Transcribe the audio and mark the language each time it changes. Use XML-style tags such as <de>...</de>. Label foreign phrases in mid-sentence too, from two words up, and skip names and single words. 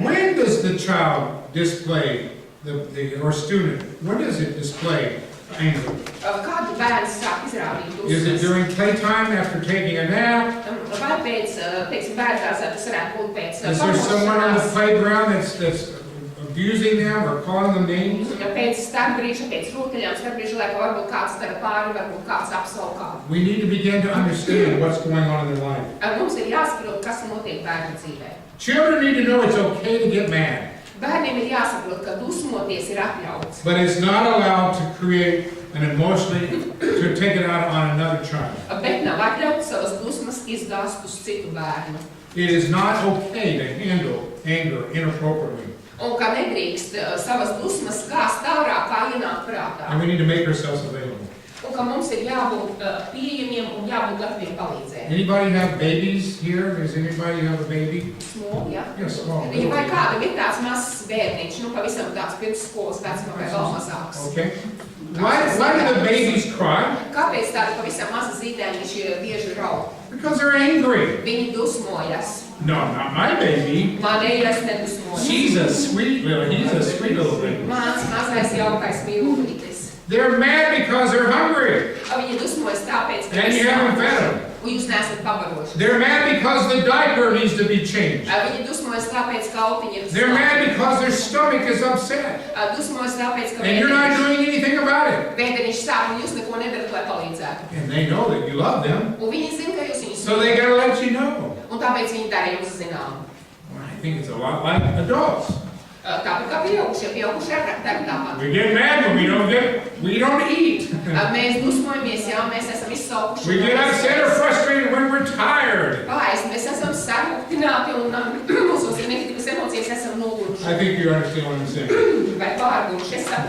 <en>When does the child display, or student, when does it display anger?</en> <lv>Kādu bērns sāk izrādīt</lv> <en>Is it</en> <lv>dusmas?</lv> <en>during playtime after taking a nap?</en> <lv>Vai pēc, teiksim, bērndārzā tas varētu būt pēc</lv> <en>Is there someone on the</en> <lv>pamošanās,</lv> <en>playground that's abusing them or calling them names?</en> <lv>pēc starpbrīža, pēc rotaļām, starpbrīža laikā varbūt kāds dara pāri, varbūt kāds apsaukā.</lv> <en>We need to begin to understand what's going on in their life.</en> <lv>Mums ir jāsaprot, kas notiek bērnu dzīvē.</lv> <en>Children need to know it's okay to get mad,</en> <lv>Bērniem ir jāsaprot, ka dusmoties ir atļauts.</lv> <en>but it's not allowed to create an emotionally, to take it out on another child.</en> <lv>Bet nav atļauts savas dusmas izgāzt uz citu bērnu.</lv> <en>It is not okay to handle anger inappropriately.</en> <lv>Un ka nedrīkst savas dusmas gāzt ārā, kā ienāk</lv> <en>And</en> <lv>prātā.</lv> <en>we need to make ourselves available.</en> <lv>Un ka mums ir jābūt pieejamiem un jābūt gataviem palīdzēt.</lv> <en>Anybody have babies here? Does anybody have a baby? Small, ja? Yes, small.</en> <lv>Vai kādam ir tāds mazs bērniņš, nu pavisam tāds pirmsskolas vecumā vai vēl mazāks?</lv> <en>Okay. Why do the babies cry?</en> <lv>Kāpēc tādi pavisam mazi zīdēniši bieži raud?</lv> <en>Because they're angry.</en> <lv>Viņi dusmojas.</lv> <en>No, not my baby.</en> <lv>Manējais nedusmojas.</lv> <en>He's a sweet little baby.</en> <lv>Mans mazais jaukais mīlītis.</lv> <en>They're mad because they're hungry.</en> <lv>Viņi dusmojas tāpēc, ka</lv> <en>And you haven't fed them.</en> <lv>un jūs neesat pabaroši.</lv> <en>They're mad because the diaper needs to be changed.</en> <lv>Viņi dusmojas tāpēc, ka autiņi ir</lv> <en>They're mad because their stomach is upset.</en> <lv>Dusmojas tāpēc, ka</lv> <en>And you're not doing anything about it.</en> <lv>vēderiņš sāp un jūs neko nedarat, lai palīdzētu.</lv> <en>And they know that you love them.</en> <lv>Un viņi zina, ka jūs viņus</lv> <en>So they gotta let you know.</en> <lv>un tāpēc viņi dara jums zinām.</lv> <en>Well, I think it's a lot like adults.</en> <lv>Tāpat kā pieaugušie ar tāpat.</lv> <en>We get mad when we don't eat.</en> <lv>Mēs dusmojamies, jā, mēs esam izsaukuši.</lv> <en>We get upset or frustrated when we're tired.</en> <lv>Palaist, mēs esam sarūktināti un mūsos ir negatavas emocijas, esam noguruši.</lv> <en>I think you understand what I'm saying.</en> <lv>Vai pārguruši, es saprotu.</lv>